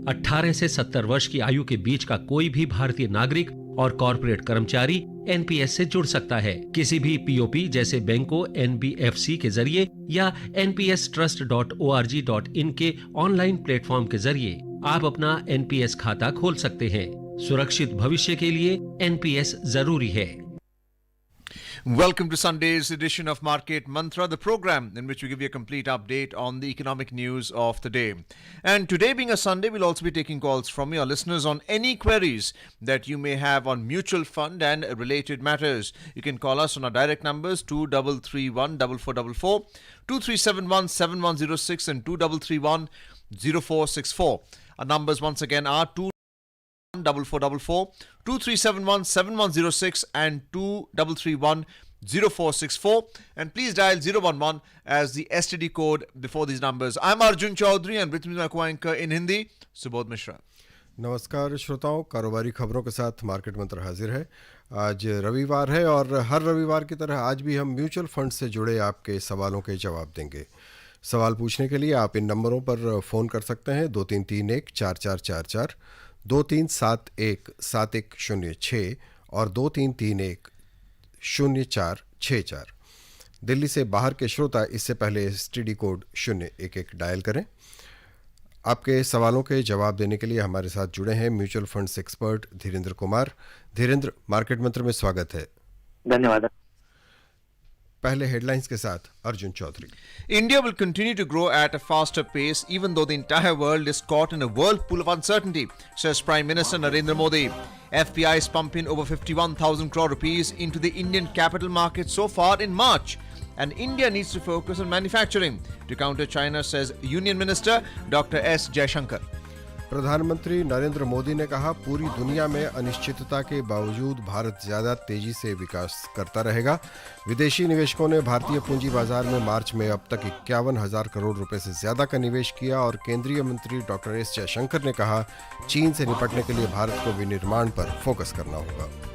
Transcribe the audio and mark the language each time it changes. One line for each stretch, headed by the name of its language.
Hindi: 18 से 70 वर्ष की आयु के बीच का कोई भी भारतीय नागरिक और कॉर्पोरेट कर्मचारी एनपीएस से जुड़ सकता है। किसी भी पीओपी जैसे बैंकों, एनबीएफसी के जरिए या npstrust.org.in के ऑनलाइन प्लेटफॉर्म के जरिए आप अपना एनपीएस खाता खोल सकते हैं। सुरक्षित भविष्य के लिए एनपीएस जरूरी है।
English: Welcome to Sunday's edition of Market Mantra, the program in which we give you a complete update on the economic news of the day. And today being a Sunday, we'll also be taking calls from your listeners on any queries that you may have on mutual fund and related matters. You can call us on our direct numbers 2331 4444, 2371 7106 and 2331 0464. Our numbers once again are 4444, 2371 7106 and 2331 0464, and please dial 011 as the STD code before these numbers. I'm Arjun Chaudhary and with me my co-anchor in Hindi, Subodh Mishra.
Hindi: नमस्कार श्रोताओं, कारोबारी खबरों के साथ market मंत्र हाजिर है। आज रविवार है और हर रविवार की तरह आज भी हम म्यूचुअल फंड से जुड़े आपके सवालों के जवाब देंगे। सवाल पूछने के लिए आप इन नंबरों पर फ़ोन कर सकते हैं 2331-4444, 2371-7106 और 2331-0464। दिल्ली से बाहर के श्रोता इससे पहले एसटीडी कोड 011 डायल करें। आपके सवालों के जवाब देने के लिए हमारे साथ जुड़े हैं mutual funds expert Dhirendra Kumar. Dhirendra, market मंत्र में स्वागत है। धन्यवाद। पहले हेडलाइंस के साथ Arjun Chaudhary.
English: India will continue to grow at a faster pace even though the entire world is caught in a whirlpool of uncertainty, says Prime Minister Narendra Modi. FPI is pumping over 51,000 crore rupees into the Indian capital market so far in March. And India needs to focus on manufacturing to counter China, says Union Minister Dr. S. Jaishankar.
Hindi: प्रधानमंत्री नरेंद्र मोदी ने कहा, पूरी दुनिया में अनिश्चितता के बावजूद भारत ज्यादा तेजी से विकास करता रहेगा। विदेशी निवेशकों ने भारतीय पूंजी बाजार में मार्च में अब तक 51,000 करोड़ रुपए से ज्यादा का निवेश किया और केंद्रीय मंत्री डॉक्टर एस जयशंकर ने कहा, चीन से निपटने के लिए भारत को विनिर्माण पर फोकस करना होगा।